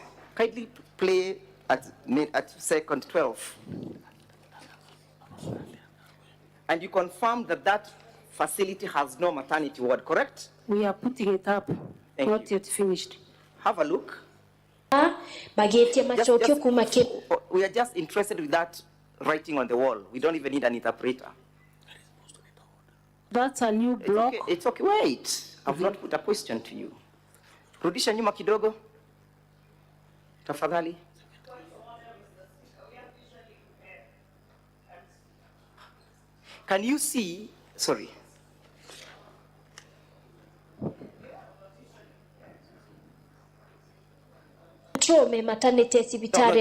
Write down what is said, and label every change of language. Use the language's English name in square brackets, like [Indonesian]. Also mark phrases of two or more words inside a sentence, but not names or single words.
[English] Kindly play at second 12. And you confirm that that facility has no maternity ward, correct? We are putting it up, not yet finished. Have a look. [Meru] magĩtie macokio kuma [English] We are just interested with that writing on the wall. We don't even need an interpreter. That's a new block. It's okay. Wait. I've not put a question to you. [Swahili] Rudisha nyuma kidogo. Tafadhali. [English] Can you see, sorry. [Meru] Trome maternity sibitari